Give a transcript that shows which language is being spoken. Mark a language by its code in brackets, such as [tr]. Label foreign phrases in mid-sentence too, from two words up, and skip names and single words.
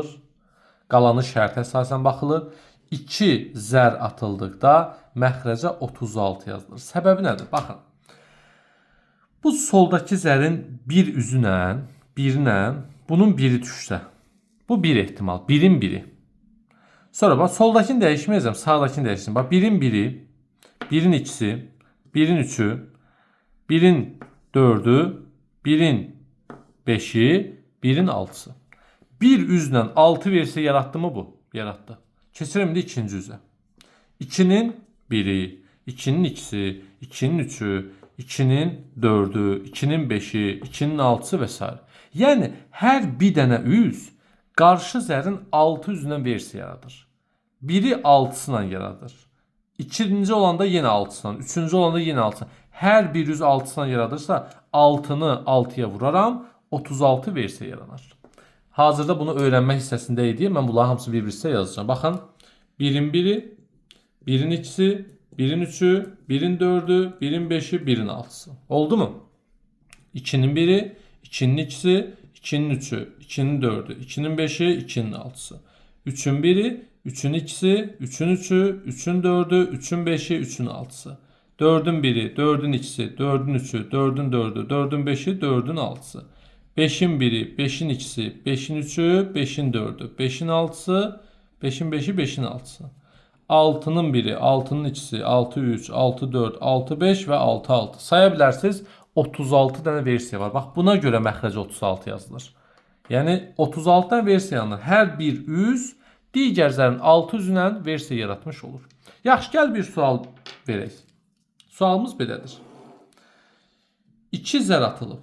[az] Qalanı şərtə əsasən baxılır. 2 zər atıldıqda məxrəcə 36 yazılır. Səbəbi nədir? Baxın. Bu soldakı zərin bir üzünə, bunun biri düşsə. Bu bir ehtimal. Birin biri. Sonra bax, soldakini dəyişməyəcəm, sağdakini dəyişdim. Bax, birin biri, birin ikisi, birin üçü, birin dördü, birin beşi, birin altısı. Bir üzlə 6 versə yaratdı mı bu? Yaratdı. Keçirəm indi ikinci üzə. 2-nin biri, 2-nin ikisi, 2-nin üçü, 2-nin dördü, 2-nin beşi, 2-nin altısı və s. Yəni, hər bir dənə üz qarşı zərin 6 üzündən versiya yaradır. Biri 6-sıyla yaradır. İkinci olanda yenə 6-sıyla, üçüncü olanda yenə 6-sıyla. Hər bir üz 6-sıyla yaradırsa 6-nı 6-ya vuraram, 36 versiya yaranır. Hazırda bunu öyrənmə hissəsində idi. Mən bunların hamısını bir-bir sizə yazacağım. Baxın, birin biri, birin ikisi, birin üçü, birin dördü, birin beşi, birin altısı. Oldu mu? 2'nin biri, 2'nin ikisi, 2'nin üçü, 2'nin dördü, 2'nin beşi, 2'nin altısı. 3'ün biri, 3'ün ikisi, 3'ün üçü, 3'ün dördü, 3'ün beşi, 3'ün altısı. 4'ün biri, 4'ün ikisi, 4'ün üçü, 4'ün dördü, 4'ün beşi, 4'ün altısı. 5'in biri, 5'in ikisi, 5'in üçü, 5'in dördü, 5'in altısı, 5'in beşi, 5'in altısı. 6'nın biri, 6'nın ikisi, 6, 3, 6, 4, 6, 5 ve 6, 6. [tr] Sayabilirsiniz 36 tane versiya var. [az] Bax, buna görə məxrəcə 36 yazılır. Yəni 36 tane versiya yanılır. Hər bir üz digər zərin 6 üzündən versiya yaratmış olur. Yaxşı, gəl bir sual verək. Sualımız belədir. 2 zər atılıb.